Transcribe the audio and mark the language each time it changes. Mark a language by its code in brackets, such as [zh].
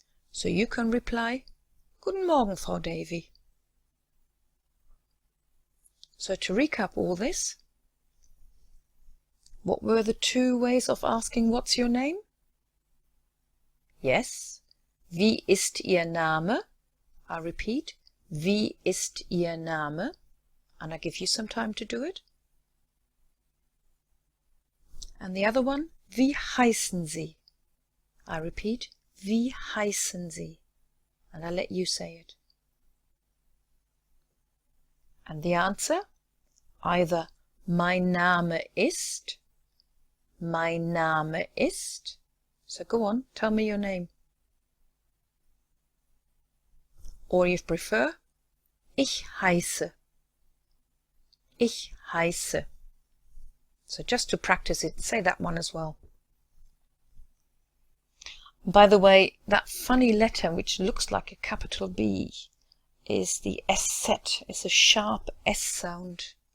[en] So you can reply, [de] Guten Morgen, Frau Davy. [en] So to recap all this, what were the two ways of asking what's your name? Yes, [de] wie ist Ihr Name? [en] I repeat, [de] wie ist Ihr Name? [en] And I give you some time to do it. And the other one, [de] wie heißen Sie? I repeat, wie heißen Sie? [en] And I let you say it. And the answer, either [de] mein Name ist, mein Name ist. [en] So go on, tell me your name. or if you prefer, [de] ich heiße. Ich heiße. [en] So just to practice it, say that one as well. By the way, that funny letter which looks like a capital B is the SZ. It's a sharp S sound.